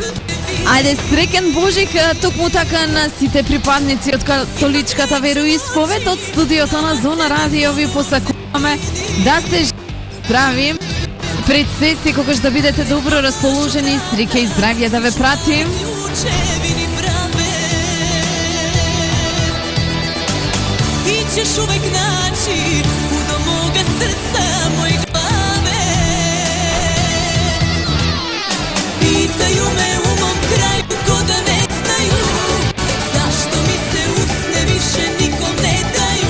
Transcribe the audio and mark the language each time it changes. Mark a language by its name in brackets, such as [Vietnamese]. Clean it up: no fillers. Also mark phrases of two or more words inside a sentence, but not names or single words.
[Macedonian] Ајде, среќен Божик, токму така на сите припадници од католичката вероисповед од студиото на Зона Радио ви посакуваме да сте здрави. Пред се когаш да бидете добро расположени, среќа и здравје да ве пратим. [Serbian] Ti ćeš uvek naći puno moga srca, moj glave. Pitaju me u mom kraju ko da ne znaju zašto mi se usne više nikom ne daju.